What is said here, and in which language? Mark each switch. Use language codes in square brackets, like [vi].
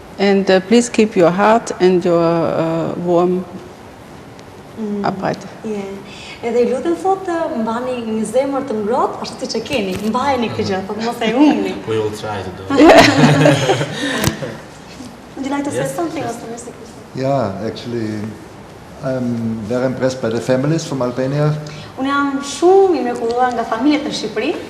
[en] And please keep your heart and your warm upright. Yeah. [sq] Edhe I lutem thotë mbani një zemër të ngrohtë, ashtu siç e keni. Mbajeni këtë gjë, po mos e humni. [en] We will try to do it. Would you like to say something else, Mr. Christophorus? Yeah, actually, I'm very impressed by the families from Albania, [sq] Unë jam shumë I mrekulluar nga familjet në Shqipëri.